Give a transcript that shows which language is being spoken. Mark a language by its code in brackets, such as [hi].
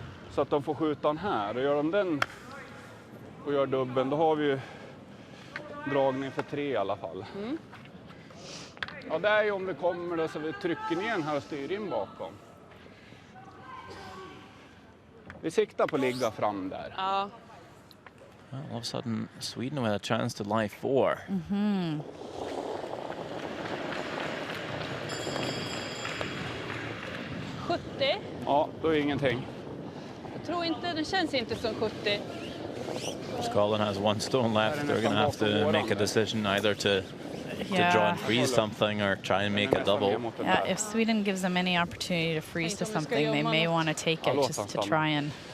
[sv] Så att de får skjuta den här. Och gör de den och gör dubbeln, då har vi ju dragning för 3 i alla fall. Ja, det är ju om vi kommer då så vi trycker ner den här och styr in bakom. Vi siktar på att ligga fram där. Ja. [en] Well, all of a sudden, Sweden with a chance to lie 4. [sv] Ja, då är ingenting. Jag tror inte, det känns inte som 70. [en] Scotland has 1 stone left. They're going to have to make a decision either to draw and freeze something or try and make a double. Yeah, if Sweden gives them any opportunity to freeze to something, they may want to take it just to try and...